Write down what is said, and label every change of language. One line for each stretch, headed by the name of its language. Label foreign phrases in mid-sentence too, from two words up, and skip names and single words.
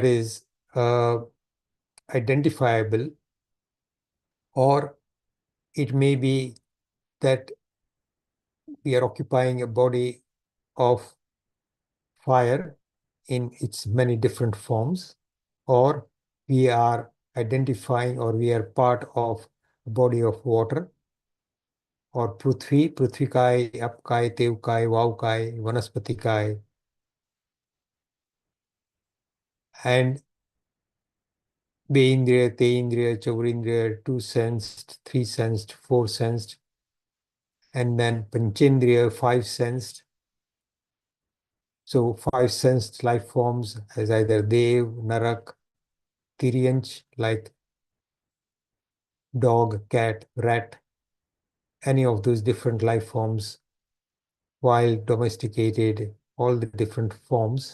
English: is identifiable, or it may be that we are occupying a body of fire in its many different forms, or we are identifying or we are part of a body of water, or
Prakrit languages: Prithvi, Prithvikai, Apkai, Tevkai, Vaukai, Vanaspatikai,
English: and
Prakrit languages: Beindriya, Teindriya, Chaurindriya,
English: two sensed, three sensed, four sensed, and then Panchendriya, five sensed. So five sensed life forms as either
Prakrit languages: Dev, Narak, Tiryanch,
English: like dog, cat, rat, any of those different life forms, wild, domesticated, all the different forms.